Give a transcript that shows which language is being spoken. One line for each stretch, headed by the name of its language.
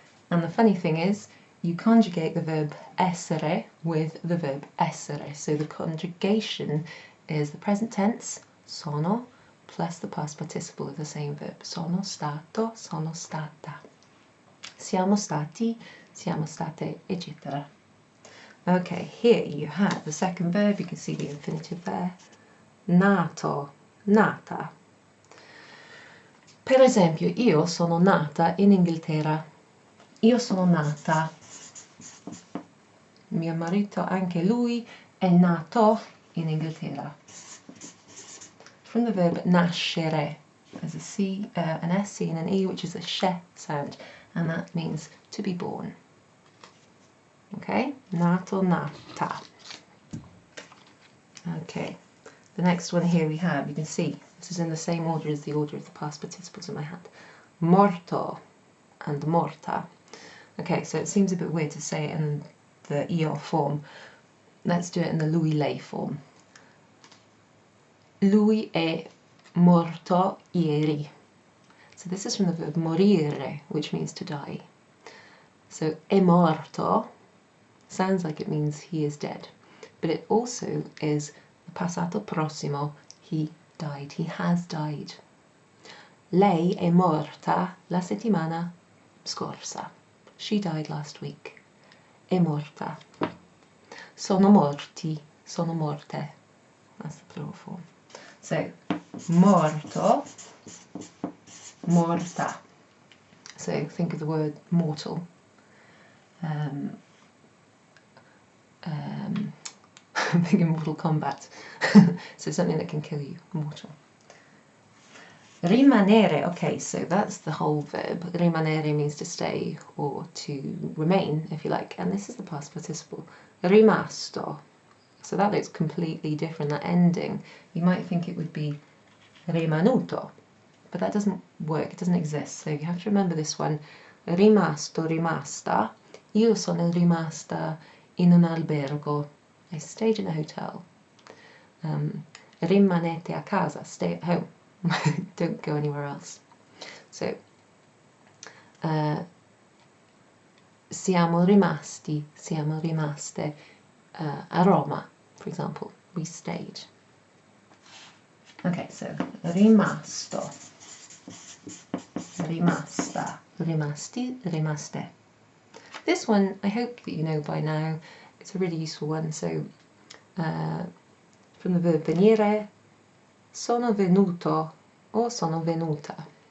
English: And the funny thing is, you conjugate the verb essere with the verb essere. So the conjugation is the present tense, sono, plus the past participle of the same verb.
Italian: Sono stato, sono stata. Siamo stati, siamo state, etc.
English: Okay, here you have the second verb. You can see the infinitive there.
Italian: Nato, nata. Per esempio, io sono nata in Inghilterra. Io sono nata. Mio marito, anche lui, è nato in Inghilterra.
English: From the verb nascere, there's a C, an SC and an E, which is a sh sound, and that means to be born.
Italian: Okay, nato, nata.
English: Okay, the next one here we have, you can see, this is in the same order as the order of the past participles in my hand. Morto and morta. Okay, so it seems a bit weird to say it in the io form. Let's do it in the lui lei form.
Italian: Lui è morto ieri.
English: So this is from the verb morire, which means to die. So è morto sounds like it means he is dead, but it also is the passato prossimo, he died, he has died.
Italian: Lei è morta la settimana scorsa.
English: She died last week.
Italian: È morta. Sono morti sono morte.
English: That's the plural form. So, morto, morta. So think of the word mortal. I'm thinking Mortal Kombat. So something that can kill you, mortal. Rimanere, okay, so that's the whole verb. Rimanere means to stay or to remain, if you like, and this is the past participle. Rimasto. So that looks completely different, that ending. You might think it would be rimanuto, but that doesn't work, it doesn't exist. So you have to remember this one.
Italian: Rimasto, rimasta. Io sono rimasta in un albergo.
English: I stayed in a hotel.
Italian: Rimanete a casa,
English: stay at home. Don't go anywhere else.
Italian: So, siamo rimasti, siamo rimaste a Roma,
English: for example. We stayed. Okay, so
Italian: rimasto, rimasta, rimasti, rimaste.
English: This one, I hope that you know by now. It's a really useful one. So, from the verb
Italian: venire, sono venuto o sono venuta.